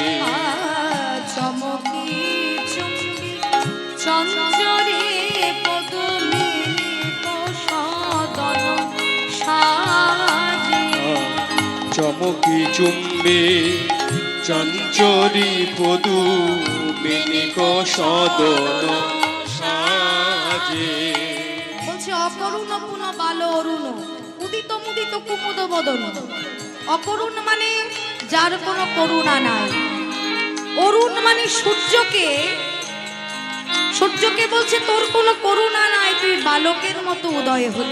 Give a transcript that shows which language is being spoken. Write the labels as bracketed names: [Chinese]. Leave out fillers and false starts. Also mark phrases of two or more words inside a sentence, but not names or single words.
[Bangla] চমকি চুম্বি চঞ্চরি পদনী সদন সাজে চমকি চুম্বে চঞ্চরি পদু মিনিক সদন সাজে বলছে অকরুণ পুন বাল অরুণ উদিত মুদিত কুমুদ বদন। অকরুণ মানে যার কোনো করুণা নাই, অরুণ মানে সূর্যকে, সূর্যকে বলছে তোর কোনো করুণা নাই, তুই বালকের মতো উদয় হলি।